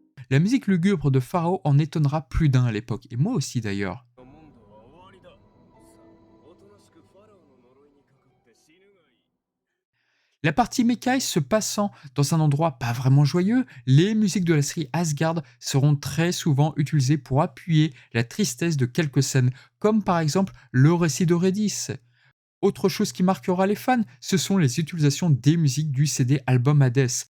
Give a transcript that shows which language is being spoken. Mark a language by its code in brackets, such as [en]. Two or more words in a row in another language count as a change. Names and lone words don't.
[fr] La musique lugubre de Pharaoh en étonnera plus d'un à l'époque, et moi aussi d'ailleurs. [ja] の問答は終わりだ。さあ、おとなしくファラオの呪いにかかって死ぬがいい。 [fr] La partie Mekai se passant dans un endroit pas vraiment joyeux, les musiques de la série Asgard seront très souvent utilisées pour appuyer la tristesse de quelques scènes, comme par exemple le récit d'Eurydice. Autre chose qui marquera les fans, ce sont les utilisations des musiques du CD album Hades.